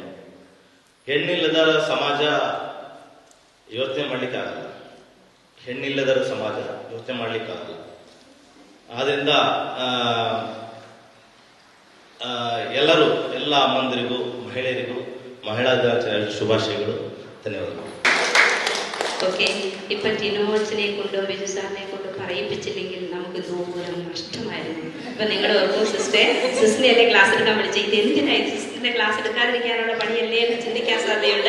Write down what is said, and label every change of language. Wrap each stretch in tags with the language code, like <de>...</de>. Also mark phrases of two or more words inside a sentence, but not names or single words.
<kn>ಹೆಣ್ಣಿಲ್ಲದ ಸಮಾಜ ಯೋಚನೆ ಮಾಡ್ಲಿಕ್ಕಾಗಲ್ಲ. ಹೆಣ್ಣಿಲ್ಲದ ಸಮಾಜ ಯೋಚನೆ ಮಾಡ್ಲಿಕ್ಕಾಗಲ್ಲ. ಆದ್ರಿಂದ ಎಲ್ಲರೂ, ಎಲ್ಲ ಅಮ್ಮಂದಿರಿಗೂ, ಮಹಿಳೆಯರಿಗೂ</kn> <ml>മഹിളാ ദിനാചരണ ശുഭാശയങ്ങളും. ധന്യവാദം. ഓക്കെ, ഇപ്പൊ ടിനോച്ചനെ കൊണ്ടോ ബിജു സാറിനെ കൊണ്ടോ പറയിപ്പിച്ചില്ലെങ്കിൽ നമുക്ക് ദൂരം നഷ്ടമായിരുന്നു. ഇപ്പൊ നിങ്ങൾ ഓർക്കും, സിസ്റ്ററിനെ അല്ലേ ക്ലാസ് എടുക്കാൻ വിളിച്ചത്, ഇത് എന്തിനായി സിസ്റ്ററിന്റെ ക്ലാസ് എടുക്കാതിരിക്കാനുള്ള പണിയല്ലേ എന്ന് ചിന്തിക്കാൻ സാധ്യതയുണ്ട്.</ml>